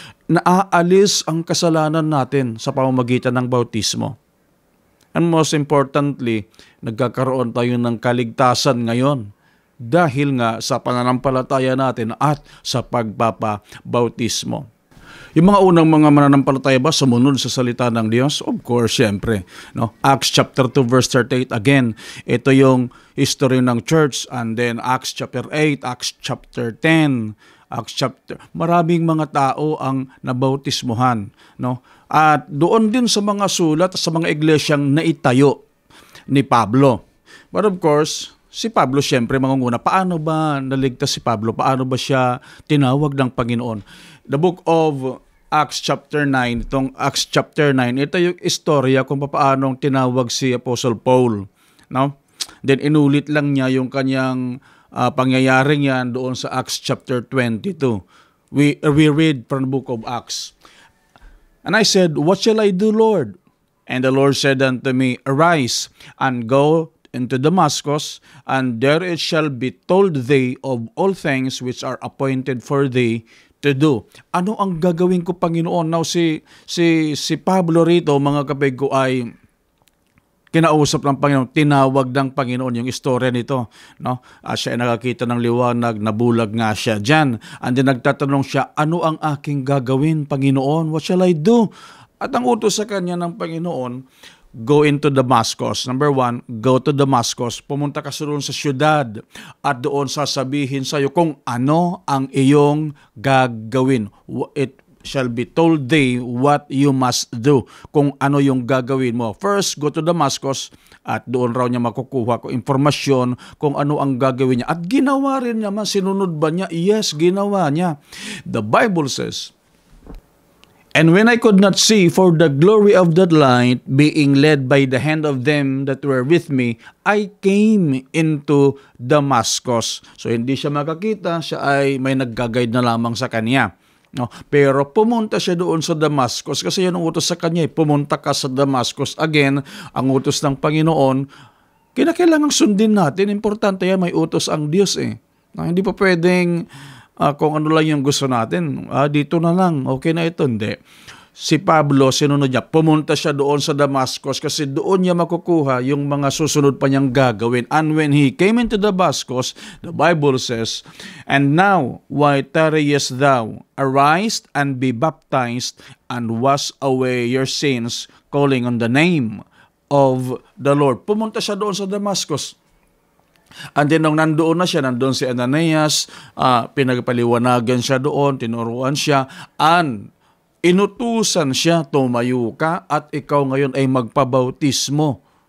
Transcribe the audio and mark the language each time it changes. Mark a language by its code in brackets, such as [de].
[tl] naaalis ang kasalanan natin sa pamamagitan ng bautismo. [en] And most importantly, [tl] nagkakaroon tayo ng kaligtasan ngayon dahil nga sa pananampalataya natin at sa pagpapabautismo. Yung mga unang mga mananampalataya ba sumunod sa salita ng Diyos? [en] Of course, syempre. No? Acts chapter 2 verse 38, again, [tl] ito yung [en] history ng church. And then Acts chapter 8, Acts chapter 10, [tl] maraming mga tao ang nabautismuhan. No? At doon din sa mga sulat, sa mga iglesyang naitayo ni Pablo. [en] But of course, [tl] si Pablo syempre mangunguna. Paano ba naligtas si Pablo? Paano ba siya tinawag ng Panginoon? [en] The book of Acts chapter 9, [tl] itong Acts chapter 9, ito yung istorya kung paano tinawag si Apostle Paul. No? [en] Then [tl] inulit lang niya yung kanyang pangyayaring yan doon sa Acts chapter 22. [en] We read from the book of Acts. And I said, "What shall I do, Lord?" And the Lord said unto me, "Arise and go into Damascus, and there it shall be told thee of all things which are appointed for thee to do." [tl] Ano ang gagawin ko, Panginoon? Now, si Pablo rito, mga kapatid ko, ay kinausap ng Panginoon, tinawag ng Panginoon yung istorya nito. No? Siya ay nakakita ng liwanag, nabulag nga siya dyan. [en] And then [tl] nagtatanong siya, ano ang aking gagawin, Panginoon? [en] What shall I do? [tl] At ang utos sa kanya ng Panginoon, [en] go into Damascus. Number 1, go to Damascus. [tl] Pumunta ka doon sa syudad at doon sasabihin sa iyo kung ano ang iyong gagawin. [en] It shall be told thee what you must do. [tl] Kung ano yung gagawin mo. [en] First, go to Damascus [tl] at doon raw niya makukuha ko informasyon kung ano ang gagawin niya. At ginawa rin niya, sinunod ba niya? Yes, ginawa niya. [en] The Bible says, "And when I could not see for the glory of that light, being led by the hand of them that were with me, I came into Damascus." [tl] So hindi siya makakita, siya ay may nagga-guide na lamang sa kanya. No? Pero pumunta siya doon sa Damascus kasi yun ang utos sa kanya. Pumunta ka sa Damascus. [en] Again, [tl] ang utos ng Panginoon, kinakailangang sundin natin. Importante yan, may utos ang Diyos eh. No? Hindi pa pwedeng kung ano lang yung gusto natin, dito na lang, okay na ito. Hindi. Si Pablo, sinunod niya, pumunta siya doon sa Damascus kasi doon niya makukuha yung mga susunod pa niyang gagawin. [en] And when he came into Damascus, the Bible says, "And now, why tarriest thou? Arise and be baptized and wash away your sins, calling on the name of the Lord." [tl] Pumunta siya doon sa Damascus. [en] And then [tl] nung nandoon na siya, nandoon si Ananias, pinagpaliwanagan siya doon, tinuruan siya, and inutusan siya, tumayo ka at ikaw ngayon ay magpabautismo.